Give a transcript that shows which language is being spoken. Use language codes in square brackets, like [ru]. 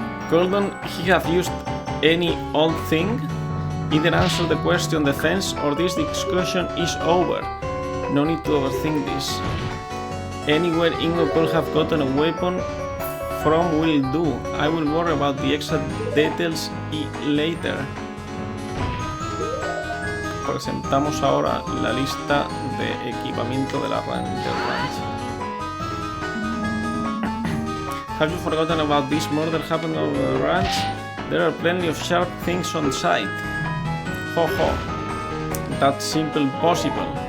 [en] Couldn't he have used any old thing? Either answer the question defense or this discussion is over. No need to overthink this. Anywhere Ingo could have gotten a weapon from will do. I will worry about the exact details later. [es] Presentamos ahora la lista de equipamiento de la ranch. [en] Have you forgotten about this murder happened on the ranch? There are plenty of sharp things on site. Ho ho. That's simple possible.